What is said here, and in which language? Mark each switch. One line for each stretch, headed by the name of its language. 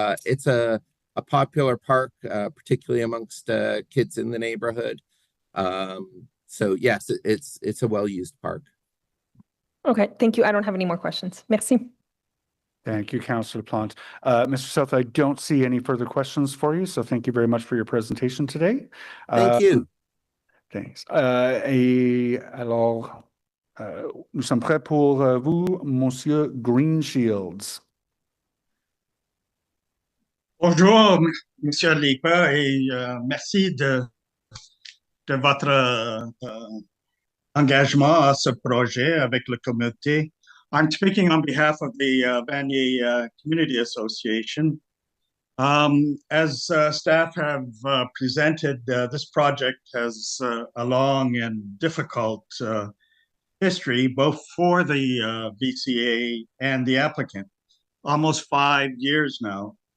English: It's a popular park, particularly amongst kids in the neighborhood. So yes, it's a well-used park. Okay, thank you. I don't have any more questions.
French: Merci.
English: Thank you, Councillor Plante. Mr. South, I don't see any further questions for you, so thank you very much for your presentation today. Thank you. Thanks.
French: Alors, nous sommes prêts pour vous, Monsieur Greenshields. Bonjour, Monsieur Lipa, et merci de votre engagement à ce projet avec le comité.
English: I'm speaking on behalf of the Vanier Community Association. As staff have presented, this project has a long and difficult history, both for the VCA and the applicant, almost 5 years now.